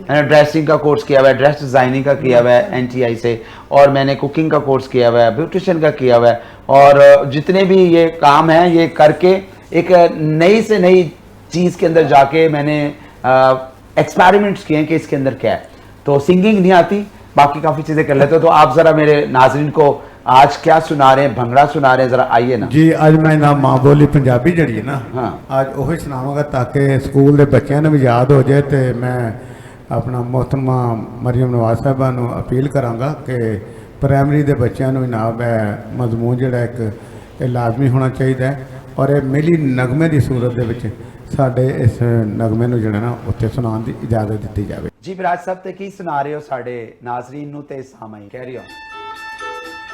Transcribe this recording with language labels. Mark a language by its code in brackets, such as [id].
[hi] मैंने ड्रेसिंग का कोर्स किया हुआ है, ड्रेस डिज़ाइनिंग का किया हुआ है NTI से, और मैंने कुकिंग का कोर्स किया हुआ है, ब्यूटिशियन का किया हुआ है, और जितने भी ये काम हैं ये करके एक नई से नई चीज़ के अंदर जाके मैंने एक्सपेरिमेंट्स किए हैं कि इसके अंदर क्या है। तो सिंगिंग नहीं आती, बाकी काफ़ी चीज़ें कर लेते हो। तो आप ज़रा मेरे नाजरीन को आज क्या सुना रहे हैं, भंगड़ा सुना रहे हैं, ज़रा आइए ना [pa] जी। ਅੱਜ ਮੈਂ ਨਾ ਮਾਂ ਬੋਲੀ ਪੰਜਾਬੀ ਜਿਹੜੀ ਹੈ ਨਾ, ਹਾਂ। ਅੱਜ ਉਹੀ ਸੁਣਾਵਾਂਗਾ ਤਾਂ ਕਿ ਸਕੂਲ ਦੇ ਬੱਚਿਆਂ ਨੂੰ ਵੀ ਯਾਦ ਹੋ ਜਾਏ। ਤੇ ਮੈਂ ਆਪਣਾ ਮੁਹਤਰਮਾ ਮਰੀਮ ਨਵਾਜ਼ ਸਾਹਿਬਾ ਨੂੰ ਅਪੀਲ ਕਰਾਂਗਾ ਕਿ ਪ੍ਰਾਇਮਰੀ ਦੇ ਬੱਚਿਆਂ ਨੂੰ ਵੀ ਨਾ ਮਜ਼ਮੂਨ ਜਿਹੜਾ ਇੱਕ ਇਹ ਲਾਜ਼ਮੀ ਹੋਣਾ ਚਾਹੀਦਾ ਹੈ, ਔਰ ਇਹ ਮਿਲੀ ਨਗਮੇ ਦੀ ਸੂਰਤ ਦੇ ਵਿੱਚ ਸਾਡੇ ਇਸ ਨਗਮੇ ਨੂੰ ਜਿਹੜਾ ਨਾ ਉੱਥੇ ਸੁਣਾਉਣ ਦੀ ਇਜਾਜ਼ਤ ਦਿੱਤੀ ਜਾਵੇ। जी विराज साहब ते की सुना रहे हो साढ़े नाजरीन नू ते सामाई कैरी ऑन।